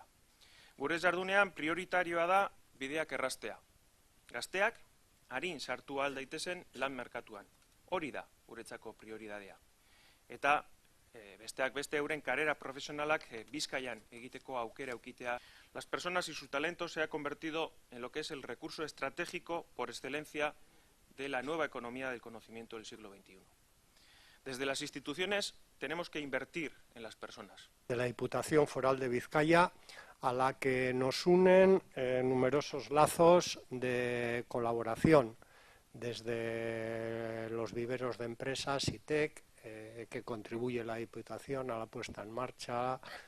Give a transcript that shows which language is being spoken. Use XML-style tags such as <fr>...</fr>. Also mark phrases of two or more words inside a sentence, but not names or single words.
<eu>Gure jardunean prioritarioa da bideak erraztea. Gazteak arin sartu ahal daitezen lan merkatuan. Hori da guretzako prioridadea. Eta besteak beste euren karrera profesionalak Bizkaian egiteko aukera eukitea.</eu> <es>Las personas y su talento se ha convertido en lo que es el recurso estratégico por excelencia de la nueva economía del conocimiento del siglo XXI. Desde las instituciones tenemos que invertir en las personas. De la Diputación Foral de Vizcaya, a la que nos unen numerosos lazos de colaboración, desde los viveros de empresas, ITEC, que contribuye la Diputación a la puesta en marcha,</es>